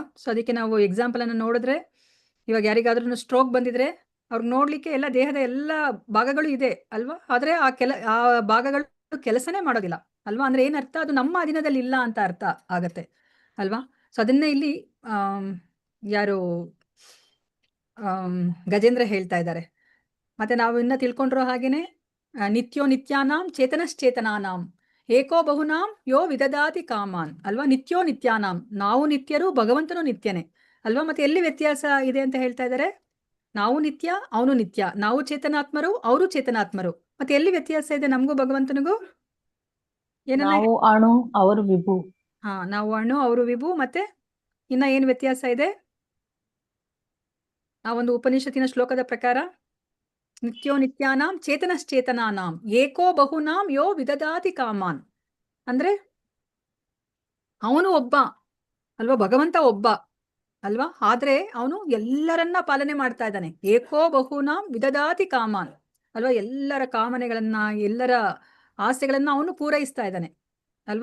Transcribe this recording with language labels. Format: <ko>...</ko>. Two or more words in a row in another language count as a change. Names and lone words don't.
<kn>ಸೊ ಅದಕ್ಕೆ ನಾವು ಎಕ್ಸಾಂಪಲ್ ಅನ್ನ ನೋಡಿದ್ರೆ, ಇವಾಗ ಯಾರಿಗಾದ್ರೂ ಸ್ಟ್ರೋಕ್ ಬಂದಿದ್ರೆ ಅವ್ರಿಗೆ ನೋಡ್ಲಿಕ್ಕೆ ಎಲ್ಲ ದೇಹದ ಎಲ್ಲ ಭಾಗಗಳು ಇದೆ ಅಲ್ವಾ? ಆದ್ರೆ ಆ ಭಾಗಗಳು ಕೆಲಸನೇ ಮಾಡೋದಿಲ್ಲ ಅಲ್ವಾ? ಅಂದ್ರೆ ಏನರ್ಥ? ಅದು ನಮ್ಮ ಅಧೀನದಲ್ಲಿ ಇಲ್ಲ ಅಂತ ಅರ್ಥ ಆಗತ್ತೆ ಅಲ್ವಾ? ಸೊ ಅದನ್ನೇ ಇಲ್ಲಿ ಯಾರು ಗಜೇಂದ್ರ ಹೇಳ್ತಾ ಇದ್ದಾರೆ. ಮತ್ತೆ ನಾವು ಇನ್ನ ತಿಳ್ಕೊಂಡಿರೋ ಹಾಗೇನೆ</kn> <sa>ನಿತ್ಯೋ ನಿತ್ಯಾನಾಂ ಚೇತನಶ್ಚೇತನಾನಾಂ ಏಕೋ ಬಹುನಾಂ ಯೋ ವಿದದಾತಿ ಕಾಮಾನ್ ಅಲ್ವಾ? ನಿತ್ಯೋ ನಿತ್ಯಾನಾಂ,</sa> <kn>ನಾವು ನಿತ್ಯರು, ಭಗವಂತನು ನಿತ್ಯನೇ ಅಲ್ವಾ? ಮತ್ತೆ ಎಲ್ಲಿ ವ್ಯತ್ಯಾಸ ಇದೆ ಅಂತ ಹೇಳ್ತಾ ಇದ್ದಾರೆ? ನಾವು ನಿತ್ಯ, ಅವನು ನಿತ್ಯ. ನಾವು ಚೇತನಾತ್ಮರು, ಅವರು ಚೇತನಾತ್ಮರು. ಮತ್ತೆ ಎಲ್ಲಿ ವ್ಯತ್ಯಾಸ ಇದೆ ನಮಗೂ ಭಗವಂತನಿಗೂ? ನಾವು ಅಣು, ಅವರು ವಿಭು. ಹಾ, ನಾವು ಅಣು, ಅವರು ವಿಭು. ಮತ್ತೆ ಇನ್ನ ಏನು ವ್ಯತ್ಯಾಸ ಇದೆ ಆ ಒಂದು ಉಪನಿಷತ್ತಿನ ಶ್ಲೋಕದ ಪ್ರಕಾರ?</kn> <sa>ನಿತ್ಯೋ ನಿತ್ಯಾನಾಂ ಚೇತನಶ್ಚೇತನಾನಾಂ ಏಕೋ ಬಹುನಾಂ ಯೋ ವಿದದಾತಿ ಕಾಮಾನ್.</sa> <kn>ಅಂದ್ರೆ ಅವನು ಒಬ್ಬ ಅಲ್ವಾ, ಭಗವಂತ ಒಬ್ಬ ಅಲ್ವಾ, ಆದ್ರೆ ಅವನು ಎಲ್ಲರನ್ನ ಪಾಲನೆ ಮಾಡ್ತಾ ಇದ್ದಾನೆ.</kn> <sa>ಏಕೋ ಬಹುನಾಂ ವಿದದಾತಿ ಕಾಮಾನ್</sa> <kn>ಅಲ್ವಾ, ಎಲ್ಲರ ಕಾಮನೆಗಳನ್ನ, ಎಲ್ಲರ ಆಸೆಗಳನ್ನ ಅವನು ಪೂರೈಸ್ತಾ ಇದ್ದಾನೆ ಅಲ್ವಾ.</kn>